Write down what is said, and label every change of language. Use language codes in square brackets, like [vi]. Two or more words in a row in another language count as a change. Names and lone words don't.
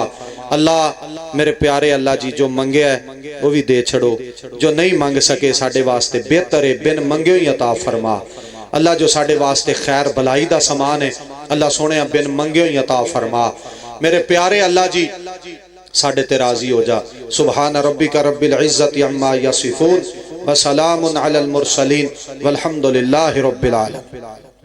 [pa] اللہ میرے پیارے اللہ جی جو منگیا ہے وہ بھی دے چھڈو، جو نہیں منگ سکے ساڈے واسطے بہتر ہے بن منگے ہی عطا فرما. اللہ جو ساڈے واسطے خیر بھلائی دا سامان ہے اللہ سوہنے بن منگے ہی عطا فرما. میرے پیارے اللہ جی ساڈے تے راضی ہو جا. [ar] سبحان ربك رب العزة عما يصفون وسلام على المرسلين والحمد لله رب العالمين.